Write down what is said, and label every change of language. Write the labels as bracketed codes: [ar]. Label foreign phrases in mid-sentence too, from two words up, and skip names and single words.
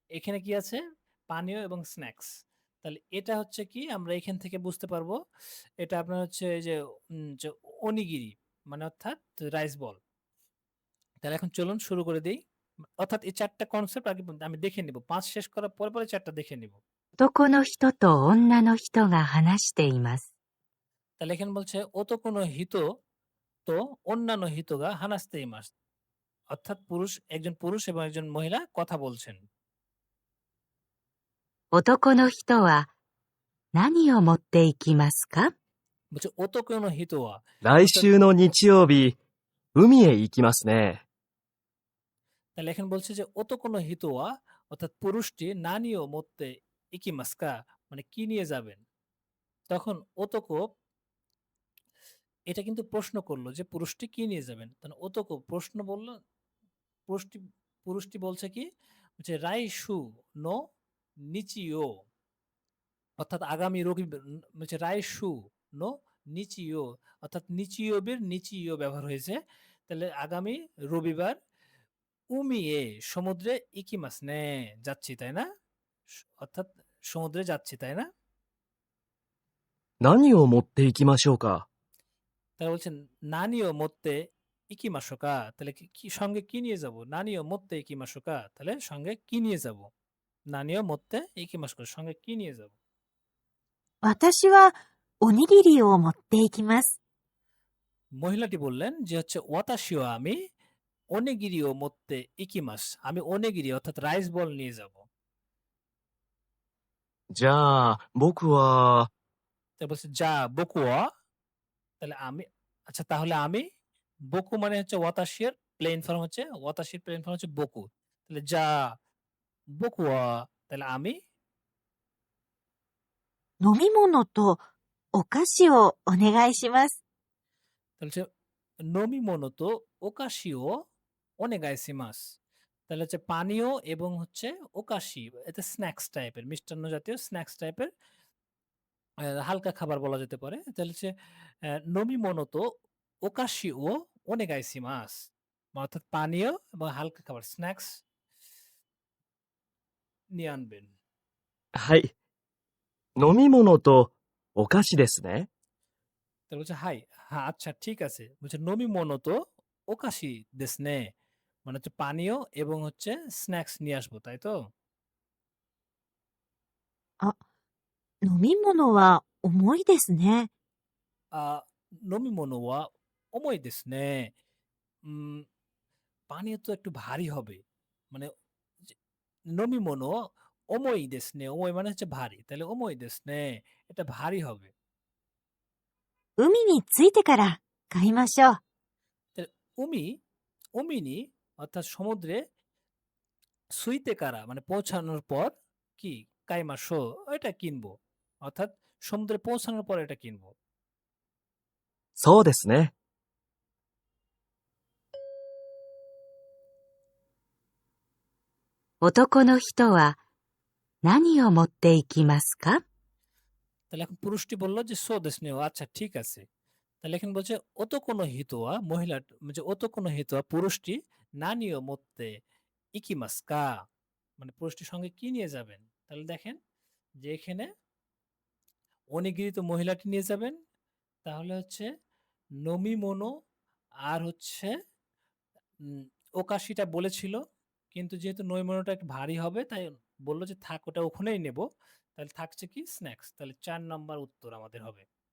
[bn] এখানে কি আছে? পানীয় এবং স্ন্যাকস। তাহলে এটা হচ্ছে কি আমরা এখান থেকে বুঝতে পারবো। এটা আপনার হচ্ছে এই যে অনিগিরি মানে অর্থাৎ [en] rice ball. [bn] তাহলে এখন চলুন শুরু করে দেই। অর্থাৎ এই ৪ টা কনসেপ্ট আগে আমি দেখে নিব। ৫ শেষ করার পরে ৪ টা দেখে নিব। [ja] 男の人と女の人が話しています。 তাহলে এখানে বলছে 男の 人 と 女の 人が 話して います. [bn] অর্থাৎ একজন পুরুষ এবং একজন মহিলা কথা বলছেন। [ja] 男の人は何を持っていきますか？ বলছে 男の 人は来週の日曜日、海へ行きますね。 [bn] তাহলে এখানে বলছে যে [ja] 男の 人は [bn] অর্থাৎ পুরুষটি [ja] 何を 持って 行きますか [bn] মানে কি নিয়ে যাবেন। তখন ওতোকো এটা কিন্তু প্রশ্ন করলো যে পুরুষটি কি নিয়ে যাবেন। তখন ওতোকো প্রশ্ন বলল পুরুষটি পুরুষটি বলছে কি হচ্ছে [ja] 来週 の 日曜 [bn] অর্থাৎ আগামী হচ্ছে [ja] 来週 の 日曜 [bn] অর্থাৎ নিচিওবের নিচিও ব্যবহার হয়েছে। তাহলে আগামী রবিবার উমিয়ে সমুদ্রে [ja] 行きます ね [bn] যাচ্ছি তাই না? অর্থাৎ সমুদ্রে যাচ্ছি তাই না? [ja] 何を持って行きましょうか。 [bn] তাহলে বলছেন [ja] 何を 持って 行きましょうか [bn] তাহলে কি সঙ্গে কি নিয়ে যাব? [ja] 何を 持って 行きましょうか [bn] তাহলে সঙ্গে কি নিয়ে যাব? [ja] 何を 持って 行きましょうか [bn] সঙ্গে কি নিয়ে যাব? [ja] 私はおにぎりを持っていきます。 [bn] মহিলাটি বললেন যে হচ্ছে ওয়াতাশিও আমি [ja] おにぎりを 持って 行きます [bn] আমি ওনেগিরি অর্থাৎ [en] rice ball [bn] নিয়ে যাব। [ja] じゃあ、僕は、 [bn] তাই বলছে [ja] じゃあ 僕は [bn] তাহলে আমি আচ্ছা তাহলে আমি বকু মানে হচ্ছে ওয়াতাশির [en] plain form [bn] হচ্ছে ওয়াতাশির [en] plain form [bn] হচ্ছে বকু তাহলে [ja] じゃあ 僕は [bn] তাহলে আমি [ja] 飲み物とお菓子をお願いします。 [bn] তাহলে হচ্ছে [ja] 飲み 物と お菓子を お願いします [bn] তাহলে হচ্ছে পানীয় এবং হচ্ছে ওকাশি এতে স্ন্যাক্স টাইপের মিষ্টান্ন জাতীয় স্ন্যাক্স টাইপের হালকা খাবার বলা যেতে পারে। তাহলে হচ্ছে [ja] 飲み 物と お菓子を お願いします [bn] অর্থাৎ পানীয় এবং হালকা খাবার স্ন্যাক্স নিয়ে আনবেন। [ja] はい。飲み物とお菓子ですね。 [bn] তাহলে বলছে হাই হ্যাঁ আচ্ছা ঠিক আছে বলছে [ja] 飲み 物と お菓子 ですね [bn] মানে হচ্ছে পানীয় এবং হচ্ছে স্ন্যাক্স নিয়ে আসবো তাই তো? [ja] 飲み物は重いですね。飲み 物は 重い ですね [bn] পানীয় তো একটু ভারী হবে মানে [ja] 飲み 物 重い ですね [bn] ওমই মানে হচ্ছে ভারী তাহলে [ja] 重い ですね [bn] এটা ভারী হবে। [ja] 海に着いてから買いましょう。 [bn] তাহলে উমিনি অর্থাৎ সমুদ্রে [ja] 着いて から [bn] মানে পৌঁছানোর পর কি কাইমাশো এটা কিনবো অর্থাৎ সমুদ্রে পৌঁছানোর পর এটা কিনবো। [ja] そうですね。男の人は何を持っていきますか？ [bn] তাহলে এখন পুরুষটি বললো যে [ja] そう ですね [bn] আচ্ছা ঠিক আছে। তাহলে এখন বলছে [ja] 男 の 人は [bn] মহিলা যে [ja] 男 の 人は [bn] পুরুষটি [ja] 何を 持って 行きますか [bn] মানে পুরুষটির সঙ্গে কি নিয়ে যাবেন? তাহলে দেখেন যে এখানে অনিগিরি তো মহিলাটি নিয়ে যাবেন তাহলে হচ্ছে [ja] 飲み 物 [bn] আর হচ্ছে ওকাশিটা বলেছিল কিন্তু যেহেতু নৈমনোটা একটু ভারী হবে তাই বললো যে থাক ওটা ওখানেই নেব তাহলে থাকছে কি স্ন্যাক্স তাহলে ৪ নম্বর উত্তর আমাদের হবে।